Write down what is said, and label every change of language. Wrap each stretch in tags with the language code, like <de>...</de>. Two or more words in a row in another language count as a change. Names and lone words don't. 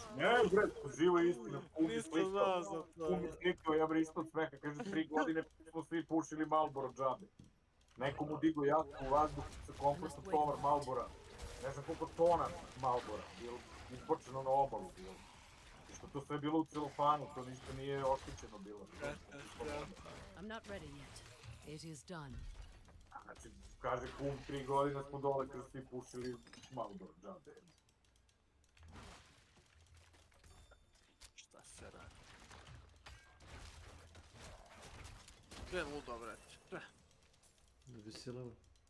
<sr>Ne, bre, živo je istina, kum je slikao, ja bre ispod smeha, kaže 3 godine smo svi pušili Marlboro džabe. Neko mu digo jahtu u vazduh sa kompletno tovar Marlbora, ne znam koliko tona Marlbora, bilo izbočeno na obalu bilo. Što to sve bilo u celofanu, to ništa nije oštećeno bilo.</sr> <en>I'm not ready yet. It is done.</en> <sr>Znači, kaže kum, 3 godine smo dole kada svi pušili Marlboro džabe. Šta se radi? Sve ludo, brate. Veselo.</sr>